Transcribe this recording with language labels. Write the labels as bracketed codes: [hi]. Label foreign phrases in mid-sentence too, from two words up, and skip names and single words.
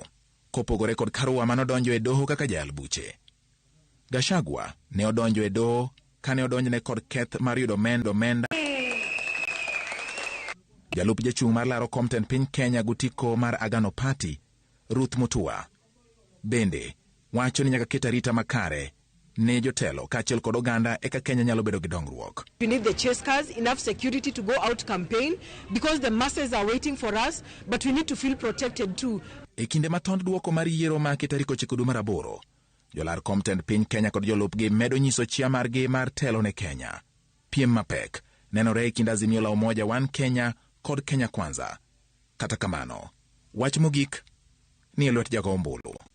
[luo] Kopogore kod Karua manodonjo e doho kaka jal buche, Gachagua ne odonjo e doho kane odonjne kod keth mar yudo omenda. Jalup jachung' mar laro kom tend piny Kenya gutiko mar Agano Party, Ruth Mutua, bende wacho ni nyaka ket arita makare ne jotelo kaachiel kod oganda eka Kenya nyalo bedo gi dongruok. [en] We need the chase cars, enough security to go out campaign because the masses are waiting for us, but we need to feel protected too. [luo] E kinde matond duoko mar yiero ma tarik 9 dwe mar 8, jolar kom tend piny Kenya kod jolupgi medo nyiso chia margi mar telo ne Kenya. Piem mapek nenore e kind Azimio la Umoja One Kenya kod Kenya Kwanza. Kata kamano, wach mogik ni e lwet jago ombulu.